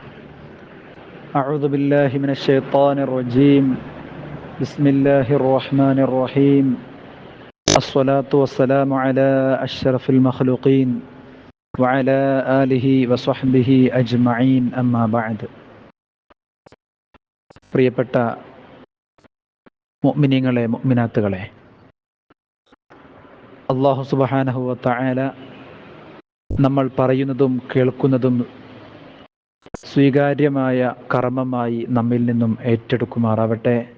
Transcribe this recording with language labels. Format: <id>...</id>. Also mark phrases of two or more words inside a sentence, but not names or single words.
<ar>أعوذ بالله من الشيطان الرجيم. بسم الله الرحمن الرحيم. الصلاة والسلام على أشرف المخلوقين وعلى آله وصحبه أجمعين أما بعد.</ar> <ml>പ്രിയപ്പെട്ട മുഅ്മിനീങ്ങളെ മുഅ്മിനാത്തുകളെ,</ml> <ar>الله سبحانه وتعالى</ar> <ml>നമ്മൾ പറയുന്നതും കേൾക്കുന്നതും സ്വീകാര്യമായ കർമ്മമായി നമ്മിൽ നിന്നും ഏറ്റെടുക്കുമാറാവട്ടെ.</ml>